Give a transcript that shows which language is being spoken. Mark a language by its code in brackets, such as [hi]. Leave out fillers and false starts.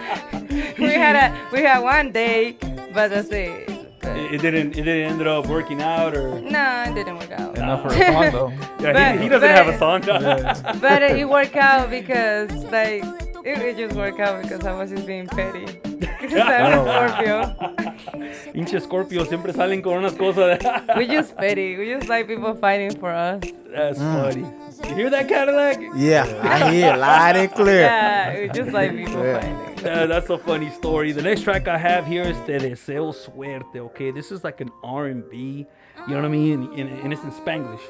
[en] we had one date, but that's it. It didn't end up working out, or no, it didn't work out. Enough for a song though. Yeah, he doesn't have a song. But it worked out because it just worked out because I was just being petty. Because I'm a Scorpio. [es] Pinche Scorpio siempre salen con unas cosas. [en] We just petty. We just like people fighting for us. That's funny. You hear that, Cadillac? Yeah, I hear it loud and clear. Yeah, we just like people fighting. That's a funny story. The next track I have here is Te Deseo Suerte, okay? This is like an R&B, you know what I mean? And it's in Spanglish.